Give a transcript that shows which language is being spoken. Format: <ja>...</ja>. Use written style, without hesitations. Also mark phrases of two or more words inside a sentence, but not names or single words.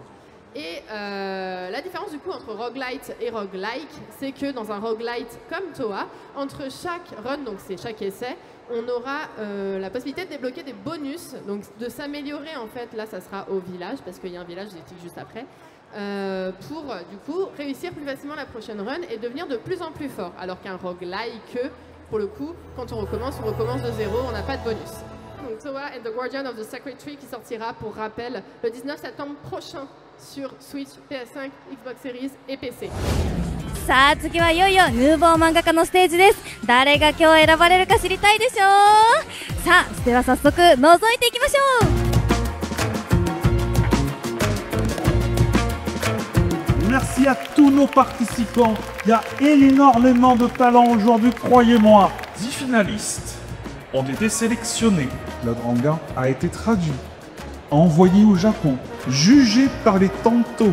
<fr>Et la différence du coup entre roguelite et roguelike, c'est que dans un roguelite comme Toa, entre chaque run, donc c'est chaque essai, on aura la possibilité de débloquer des bonus, donc de s'améliorer en fait, là ça sera au village, parce qu'il y a un village, je vous explique juste après, pour du coup réussir plus facilement la prochaine run et devenir de plus en plus fort. Alors qu'un roguelike, pour le coup, quand on recommence de zéro, on n'a pas de bonus. Donc Toa and the Guardian of the Sacred Tree qui sortira, pour rappel, le 19 septembre prochain sur Switch, PS5, Xbox Series et PC.</fr> <ja>さあ次はいよいよヌーボー漫画家のステージです。誰が今日選ばれるか知りたいでしょう。さあでは早速覗いていきましょう。</ja> <fr>Merci à tous nos participants. Il y a énormément de talent aujourd'hui, croyez-moi. 10 finalistes ont été sélectionnés. Leur manga a été traduit, envoyé au Japon, jugé par les tantos.</fr>